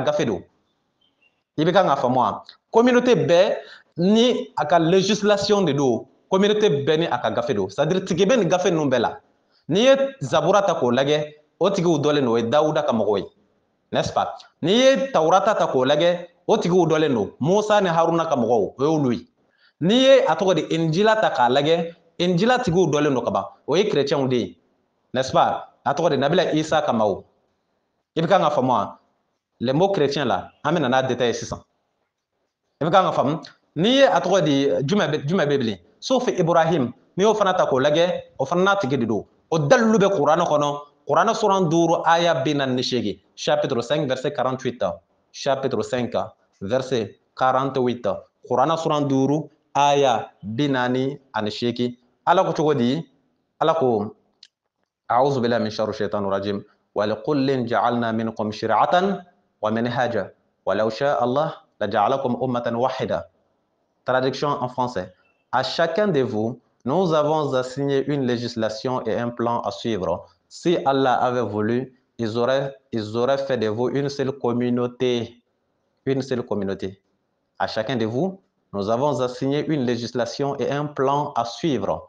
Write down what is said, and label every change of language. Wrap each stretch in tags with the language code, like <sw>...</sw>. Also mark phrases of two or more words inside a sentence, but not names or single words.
<bm>gafe don i bɛ kan k'a faamu wa communauté bɛɛ ni a ka législation de don communauté bɛɛ ni a ka gafe don</bm> <fr>c'est-à-dire</fr> <bm>tigi bɛ nin gafe ninnu bɛɛ la n'i ye zabura ta k'o lajɛ o tigiw dɔlen don o ye dawuda ka mɔgɔw ye</bm> <fr>n'est-ce pas</fr> <bm>n'i ye tawurata ta k'o lajɛ o tigiw dɔlen don musa ni haruna ka mɔgɔw o y'olu ye n'i ye a tɔgɔ di injila ta k'a lajɛ injila tigiw dɔlen don ka ban o ye chrétienw de ye</bm> <fr>n'est-ce pas</fr> <bm>a tɔgɔ di nabila isa ka maaw i bɛ kan ka faamu wa</bm> <fr>les mots chrétiens là</fr> <bm>an bɛ na n'a détail sisan i bɛ kan ka faamu n'i ye a tɔgɔ di jumɛn bɛ bilen sofi ibrahim n'i y'o fana ta k'o lajɛ o fana n'a tigi de don o dalilu bɛ kuranɛ kɔnɔ kuranɛ suran 5 aya 48</bm> <fr>chapitre 5 verset 48 chapitre 5 verset 48</fr> <bm>kuranɛ suran 5 aya 48 ala ko cogo di ala ko</bm> <ar>أعوذ بالله من شر الشيطان الرجيم ولكل جعلنا منكم شرعة ومنهاجا ولو شاء الله لجعلكم أمة واحدة.</ar> <fr>Traduction en français. À chacun de vous, nous avons assigné une législation et un plan à suivre. Si Allah avait voulu, ils auraient fait de vous une seule communauté. Une seule communauté. À chacun de vous, nous avons assigné une législation et un plan à suivre.</fr>